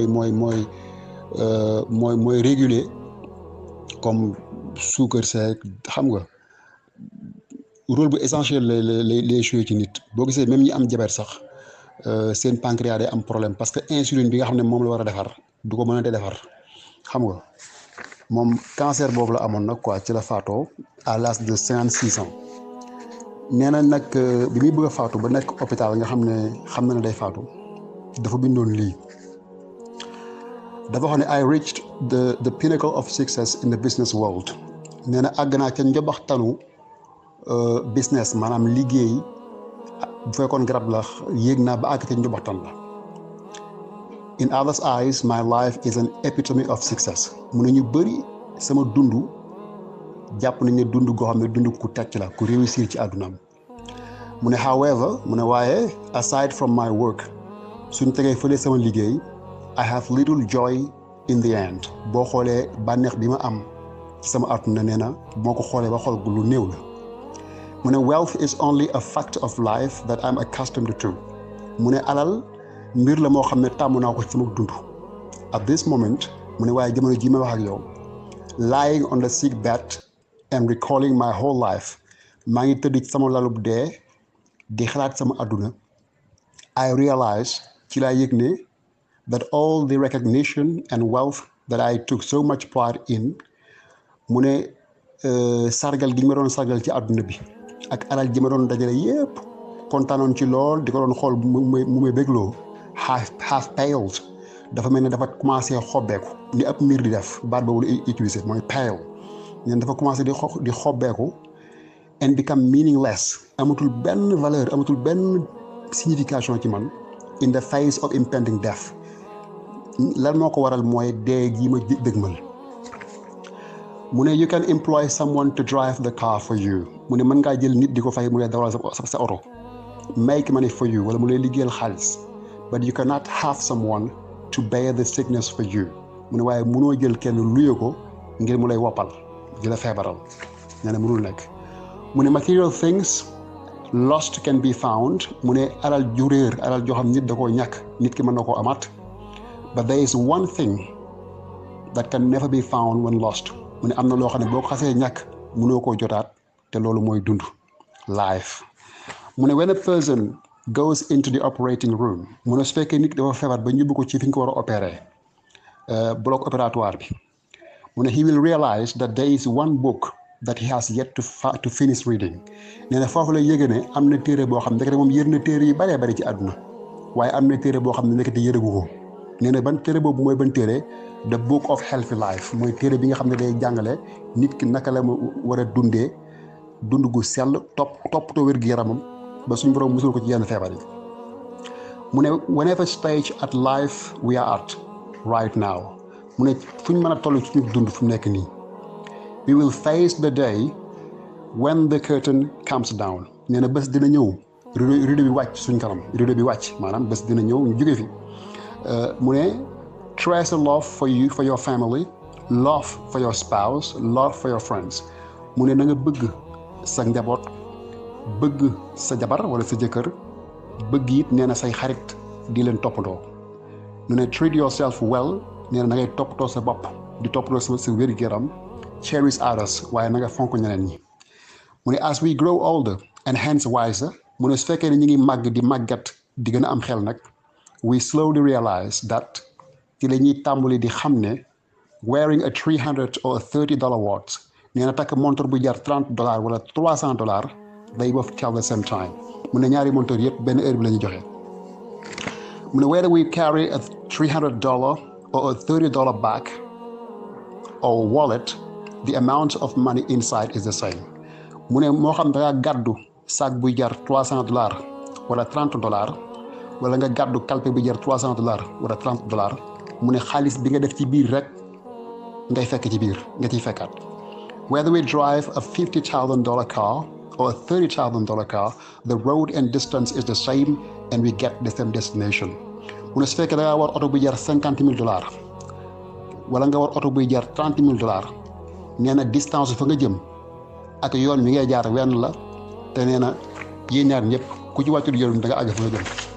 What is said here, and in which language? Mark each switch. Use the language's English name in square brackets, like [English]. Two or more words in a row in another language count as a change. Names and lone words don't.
[Wolof] mooy réguler comme suukar seeg xam nga rôle bu essentiel lay joué ci nit boo gisee même ñi am diabète sax seen pancréas day am [French] problème parce que [Wolof] insuline bi nga xam ne moom la war a defar du ko mën a defar xam nga moom cancer boobu la amoon nag quoi ci la faatoo [French] à l'âge de 56 ans [Wolof] nee na nag bi muy bëgg a faatu ba nekk hôpital nga xam na ne day faatu dafa bindoon lii dafa wax ne [English] I reached the pinnacle of success in the business world [Wolof] nee na àgg naa ca njobaxtanu business maanaam liggéey bu fekkoon garab la yéeg naa ba àgg ca njobaxtan la [English] in others eyes my life is an epitome of success [Wolof] mu ne ñu bëri sama dund jàpp nañ ne dund goo xam ne dund ku tàcc la ku réussir ci àddunaam mu ne however mu ne waaye [English] aside from my work [Wolof] suñ tegee fële sama liggéey [English] I have little joy in the end [Wolof] boo xoolee bànneex bi ma am ci sama àdduna nee na moo ko xoolee ba xool lu néew la mu ne [English] wealth is only a fact of life that I'm accustomed to [Wolof] mu ne alal mbir la moo xam ne tàmm naa ko ci sama dund [English] at this moment [Wolof] mu ne waaye jamono ji ma wax ak yow [English] lying on the sick bed and recalling my whole life [Wolof] maa ngi tëdd ci sama lalub dee di xalaat sama àdduna [English] I realize [Wolof] ci laa yëg ne [English] that all the recognition and wealth that I took so much part in [Wolof] mu ne sargal gi ma doon sargal ci àdduna bi ak alal ji ma doon dajale yépp kontaanoon ci lool di ko doon xool mu may bégloo [English] half paled [Wolof] dafa mel ne dafa commencé xobbeeku ni ab miir di def baat boobu la utiliser mooy pale ñen dafa commencé di xobbeeku [English] and become meaningless [Wolof] amatul benn valeur amatul benn signification ci man [English] in the face of impending death [Wolof] lan moo ko waral mooy dee gi ma dëgmal mu ne [English] you can employ someone to drive the car for you [Wolof] mu ne mën ngaa jël nit di ko fay mu lay dawal sa oto [English] make money for you [Wolof] wala mu lay liggéeyal xaalis [English] but you cannot have someone to bear the sickness for you [Wolof] mu ne waaye mënoo jël kenn luye ko ngir mu lay woppal di la feebaral nee na mënul nekk mu ne [English] material things lost can be found [Wolof] mu ne alal ju réer alal joo xam nit da koo ñàkk nit ki mën na koo amaat [English] but there is one thing that can never be found when lost [Wolof] mu ne am na loo xam ne boo ko xasee ñàkk mënoo koo jotaat te loolu mooy dund life mu ne [English] when a person goes into the operating room [Wolof] mu ne su fekkee nit dafa feebar ba ñubbu ko ci fi ñu ko war a opérer [French] bloc opératoire [Wolof] bi mu ne [English] he will realize that there is one book that he has yet to finish reading [Wolof] nee na foofu la yëge ne am na téere boo xam ne ndekete moom yër na téere yu bëree bëri ci àdduna waaye am na téere boo xam ne ndekete yëragu ko nee na ban téere boobu mooy ban téere [English] the book of healthy life [Wolof] mooy téere bi nga xam ne day jàngale nit ki naka la mu war a dundee dund gu sell toppatoo wér gu yaramam ba suñu borom musul ko ci yenn feebar yi mu ne [English] whenever stage at life we are at right now [Wolof] mu ne fu ñu mën a toll ci suñu dund fu mu nekk nii [English] we will face the day when the curtain comes down [Wolof] nee na bés dina ñëw rideau bi wàcc suñ kanam rideau bi wàcc maanaam bés dina ñëw ñu jóge fi mu ne [English] treasure love for your family love for your spouse love for your friends [Wolof] mu ne na nga bëgg sa njaboot bëgg sa jabar wala sa jëkkër bëgg it nee na say xarit di leen toppatoo mu ne [English] treat yourself well [Wolof] nee na ngay toppatoo sa bopp di toppatoo sa wér-gu-yaram [English] cherish others [Wolof] waaye na nga fonk ñeneen ñi mu ne [English] as we grow older and hence wiser [Wolof] mu ne su fekkee ne ñu ngi màgg di màggat di gën a am xel nag [English] we slowly realize that [Wolof] ci la ñuy tàmbali di xam ne [English] wearing a $300 or $30 watch [Wolof] nee na takk montre bu jar $30 wala $300 [English] they both tell the same time [Wolof] mu ne ñaari montre yëpp benn heure bi la ñuy joxe mu ne [English] whether we carry a $300 or a $30 bag or wallet, the amount of money inside is the same. [Wolof] mu ne moo xam da ngaa gàddu sac buy jar $300 wala $30 wala nga gàddu kalpe bu jar $300 wala $30 mu ne xaalis bi nga def ci biir rek ngay fekk ci biir nga ciy fekkaat. [English] Whether we drive a $50,000 car or a $30,000 car, the road and distance is the same and we get the same destination. [Wolof] mu ne su fekkee da ngaa war oto buy jar $50,000 wala nga war oto buy jar $30,000 nee na distance fa nga jëm ak yoon wi ngay jaar wenn la te nee na yéen ñaar ñëpp ku ci wàccul yoon da nga àgg fa nga jëm.